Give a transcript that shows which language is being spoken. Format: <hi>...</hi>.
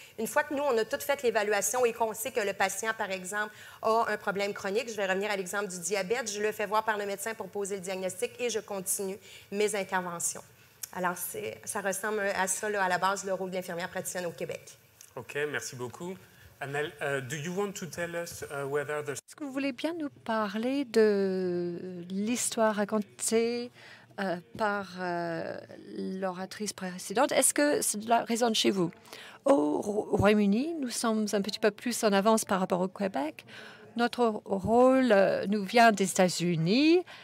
<fr>Une fois que nous, on a tout fait l'évaluation et qu'on sait que le patient, par exemple, a un problème chronique, je vais revenir à l'exemple du diabète, je le fais voir par le médecin pour poser le diagnostic et je continue mes interventions. Alors, ça ressemble à ça, là, à la base, le rôle de l'infirmière praticienne au Québec. OK, merci beaucoup.</fr> <en>Annelle, do you want to tell us whether the...</en> <fr>Est-ce que vous voulez bien nous parler de l'histoire racontée par l'oratrice précédente? Est-ce que cela résonne chez vous? Au Royaume-Uni, nous sommes un petit peu plus en avance par rapport au Québec. Notre rôle nous vient des États-Unis.</fr>